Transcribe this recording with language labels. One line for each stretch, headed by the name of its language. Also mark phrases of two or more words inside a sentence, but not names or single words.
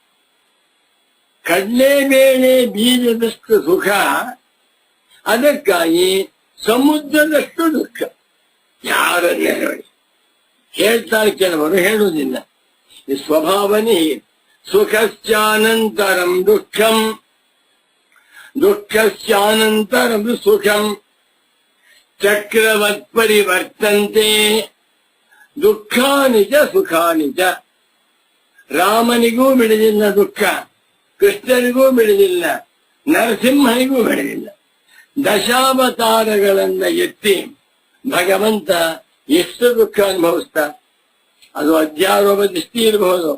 Kannada: ಕಡಲೆಬೇಳೆ ಬೀಜದಷ್ಟು ಸುಖ, ಅದಕ್ಕಾಗಿ ಸಮುದ್ರದಷ್ಟು ದುಃಖ. ಯಾರನ್ನೇ ನೋಡಿ ಹೇಳ್ತಾರೆ, ಕೆಲವರು ಹೇಳುವುದಿಲ್ಲ. ಈ ಸ್ವಭಾವನೇ
Sanskrit: ಸುಖಶ್ಚಾನಂತರಂ ದುಃಖಂ, ದುಃಖಶ್ಚಾನಂತರಂ ಸುಖಂ, ಚಕ್ರವತ್ ಪರಿವರ್ತಂತೆ ದುಃಖಾನಿ ಚ ಸುಖಾನಿ ಚ.
Kannada: ರಾಮನಿಗೂ ಬಿಡಲಿಲ್ಲ ದುಃಖ, ಕೃಷ್ಣನಿಗೂ ಬಿಡಲಿಲ್ಲ, ನರಸಿಂಹನಿಗೂ ಬಿಡಲಿಲ್ಲ. ದಶಾವತಾರಗಳನ್ನ ಎತ್ತಿ ಭಗವಂತ ಎಷ್ಟು ದುಃಖ ಅನುಭವಿಸ್ತಾ, ಅದು ಅಧ್ಯಾರೋಪ ದೃಷ್ಟಿ ಇರಬಹುದು.